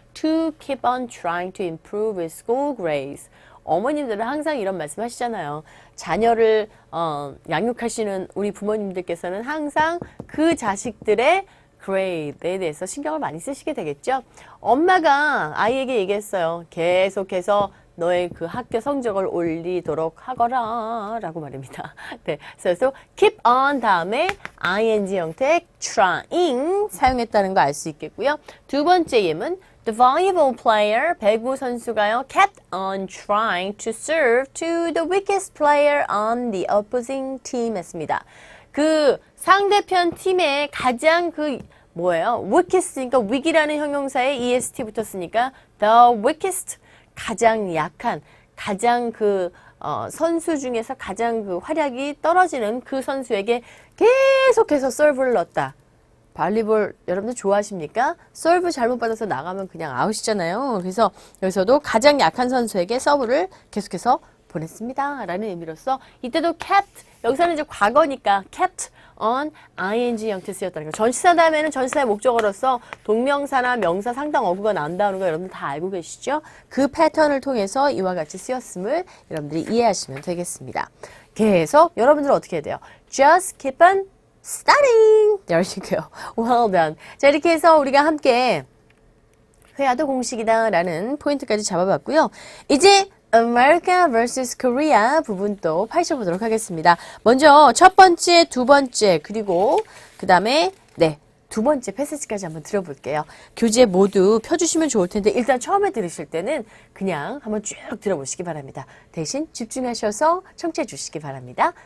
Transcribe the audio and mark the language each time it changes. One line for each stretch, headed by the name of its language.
English: To keep on trying to improve his school grades.
Korean: 어머님들은 항상 이런 말씀 하시잖아요. 자녀를 양육하시는 우리 부모님들께서는 항상 그 자식들의 grade에 대해서 신경을 많이 쓰시게 되겠죠. 엄마가 아이에게 얘기했어요. 계속해서 너의 그 학교 성적을 올리도록 하거라 라고 말입니다. 네, 그래서 keep on 다음에 ing 형태 trying 사용했다는 거 알 수 있겠고요.
English: 두 번째 예문 The volleyball player
Korean: 배구 선수가요
English: kept on trying to serve to the weakest player on the opposing team
Korean: 했습니다. 그 상대편 팀의 가장 그 뭐예요? weakest니까 weak이라는 형용사에 est 붙었으니까 the weakest 가장 약한, 가장 그 선수 중에서 가장 그 활약이 떨어지는 그 선수에게 계속해서 서브를 넣었다. 발리볼 여러분들 좋아하십니까? 서브 잘못 받아서 나가면 그냥 아웃이잖아요. 그래서 여기서도 가장 약한 선수에게 서브를 계속해서 보냈습니다. 라는 의미로서 이때도 kept, 여기서는 이제 과거니까 kept on ing 형태 쓰였다는 거. 전치사 다음에는 전치사의 목적어로서 동명사나 명사 상당 어구가 나온다는 거 여러분들 다 알고 계시죠? 그 패턴을 통해서 이와 같이 쓰였음을 여러분들이 이해하시면 되겠습니다. 계속 여러분들은 어떻게 해야 돼요?
English: Just keep on studying. There you go. Well done.
Korean: 자, 이렇게 해서 우리가 함께 회화도 공식이다 라는 포인트까지 잡아봤고요. 이제
English: America vs.
Korean: Korea 부분 또 파헤쳐보도록 하겠습니다. 먼저 첫 번째, 두 번째, 그리고 그 다음에 네, 두 번째 패시지까지 한번 들어볼게요. 교재 모두 펴주시면 좋을 텐데 일단 처음에 들으실 때는 그냥 한번 쭉 들어보시기 바랍니다. 대신 집중하셔서 청취해 주시기 바랍니다.